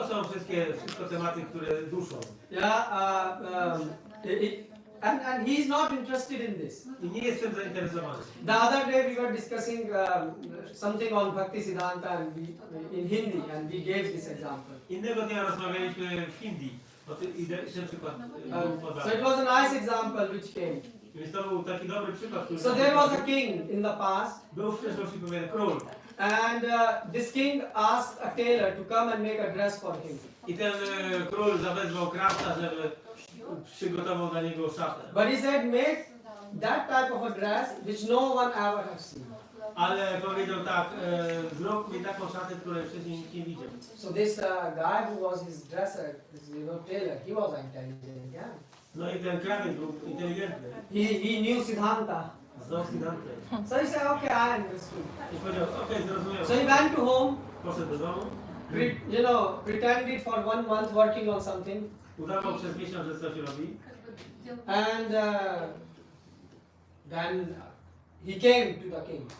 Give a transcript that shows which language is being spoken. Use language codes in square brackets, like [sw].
[pl] To są wszystko tematy, które duszą. [en] Yeah, and he is not interested in this. [pl] I nie jest tym zainteresowany. [en] The other day we were discussing something on Bhaktisiddhanta and in Hindi, and we gave this example. [pl] Innego dnia rozmawialiśmy w Hindi. Ten przykład [en] So it was a nice example which came. [pl] Więc to był taki dobry przykład, który... [en] So there was a king in the past, [pl] Był w przeszłości pewien król. [en] and this king asked a tailor to come and make a dress for him. [pl] I ten król zawezwał krawca, żeby przygotował dla niego szatę. [en] But he said, make that type of a dress which no one ever has seen. [pl] Ale powiedział tak, zrób mi taką szatę, której wcześniej nikt nie widział. [en] So this guy who was his dresser, this tailor, he was intelligent, yeah. [pl] No i ten krawiec był inteligentny. [en] He knew Siddhanta. [pl] Znał Siddhantę. [en] So he said, okay, I understood. [pl] I powiedział, okej, zrozumiałem. [en] So he went to home, [pl] Poszedł do domu. [en] pretended for 1 month working on something, [pl] Udawał przez miesiąc, że coś robi. [en] and then he came to the king.